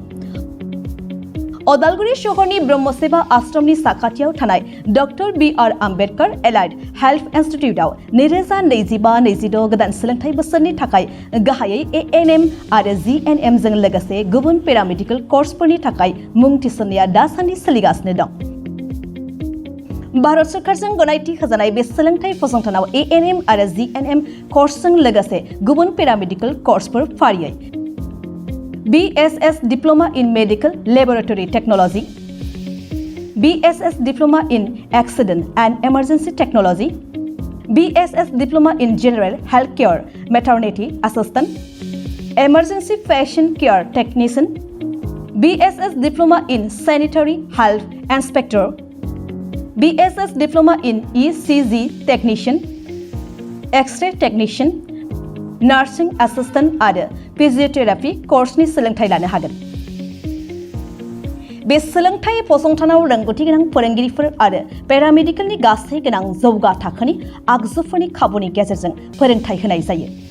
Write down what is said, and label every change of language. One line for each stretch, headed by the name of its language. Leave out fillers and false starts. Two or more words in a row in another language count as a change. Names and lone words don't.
Bodo: अदालगुरि शहरनि ब्रह्मसेबा आश्रमनि साखाथियाव थानाय डक्टर BR आम्बेडकार एलाइड हेल्थ इन्स्टिट्यूटआव 2025-26 गोदान सोलोंथाइ बोसोरनि थाखाय गाहायै ANM आरो GNM जों लोगोसे गुबुन पेरामेडिकेल कर्सफोरनि थाखाय मुं थिसननाया दासान्दि सोलिगासिनो दं। भारत सरकारजों गनायथि होजानाय बे सोलोंथाइ फसंथानाव ANM आरो GNM कर्सजों लोगोसे गुबुन पेरामेडिकेल कर्सफोर
English: फारियै BSS Diploma in Medical Laboratory Technology, BSS Diploma in Accident and Emergency Technology, BSS Diploma in General Healthcare Maternity Assistant, Emergency Patient Care Technician, BSS Diploma in Sanitary Health Inspector, BSS Diploma in ECG Technician, X-ray Technician, nursing assistant
Bodo: आरो फिजियोथेरापि कर्सनि सोलोंथाइ लानो हागोन। बे सोलोंथाइ फसंथानाव रोंगौथि गोनां फोरोंगिरिफोर आरो पेरामेडिकेलनि गासै गोनां जौगा थाखोनि आगजुफोरनि खाबुनि गेजेरजों फोरोंथाइ होनाय जायो।